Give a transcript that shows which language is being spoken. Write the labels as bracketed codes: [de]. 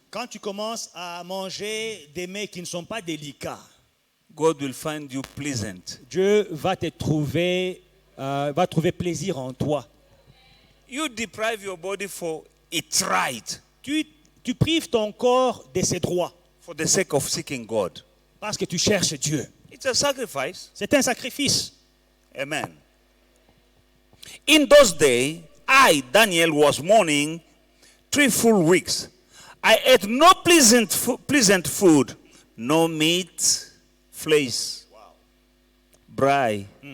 [fr] Quand tu commences à manger des mets qui ne sont pas délicats, [en] God will find you pleasant. [fr] Dieu va trouver plaisir en toi. [en] You deprive your body for its right, [fr] Tu prives ton corps de ses droits [en] for the sake of seeking God. [fr] parce que tu cherches Dieu. [en] It's a sacrifice. [fr] C'est un sacrifice. [en] Amen. In those days, I, Daniel, was mourning 3 full weeks. I ate no pleasant food, no meat, flesh, braai.